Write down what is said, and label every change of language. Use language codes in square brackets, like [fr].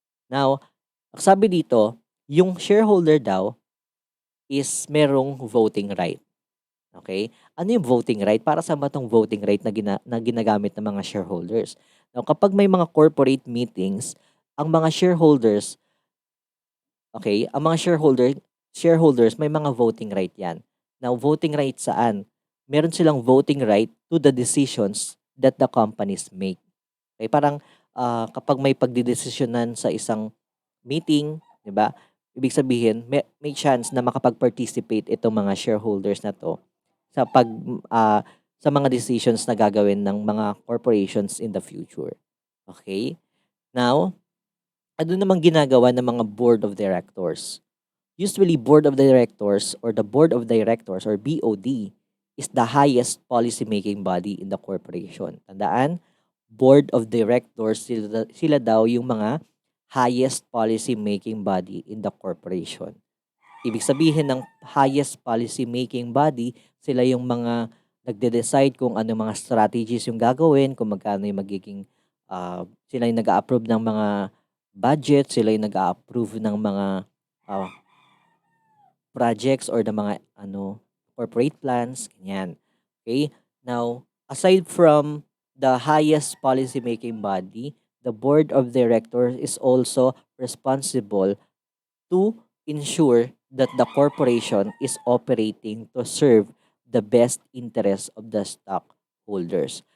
[tl] Now, sabi dito, yung shareholder daw is merong voting right. Okay? Ano yung voting right? Para sa ba tong voting right na ginagamit ng mga shareholders? Now, kapag may mga corporate meetings, ang mga shareholders, okay, ang mga shareholders may mga voting right yan. Now, voting right saan? Meron silang [en] voting right to the decisions that the companies make. [tl] Okay, parang kapag may pagdidesisyonan sa isang meeting, 'di ba? Ibig sabihin, may chance na makapag-participate itong mga shareholders na 'to sa ah, sa mga decisions na gagawin ng mga corporations [en] in the future. [tl] Okay? Now, ano namang ginagawa ng mga board of directors? [en] Usually, board of directors or the board of directors or BOD is the highest policy-making body in the corporation. [tl] Tandaan, [en] board of directors, [tl] sila daw yung mga [en] highest policy-making body in the corporation. [tl] Ibig sabihin ng highest policy-making body, sila yung mga nagde-decide kung ano mga strategies yung gagawin, kung magkano yung magiging, sila yung nag-a-approve ng mga budget, sila yung nag-a-approve ng mga uh, projects or ng mga corporate plans, ganyan. Okay? [en] Now, aside from the highest policy-making body, the board of directors is also responsible to ensure that the corporation is operating to serve the best interest of the stockholders.